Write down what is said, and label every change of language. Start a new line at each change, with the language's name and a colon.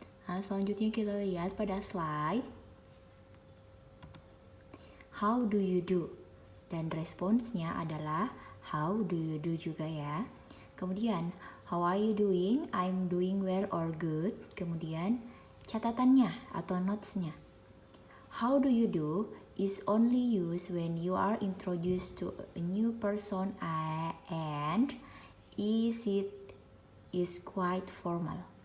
Indonesian: Nah, selanjutnya kita lihat pada slide
English: how do you do,
Indonesian: dan responsnya adalah how do you do juga ya.
English: Kemudian how are you doing? I'm doing well or good.
Indonesian: Kemudian catatannya atau notesnya.
English: How do you do is only used when you are introduced to a new person and is quite formal.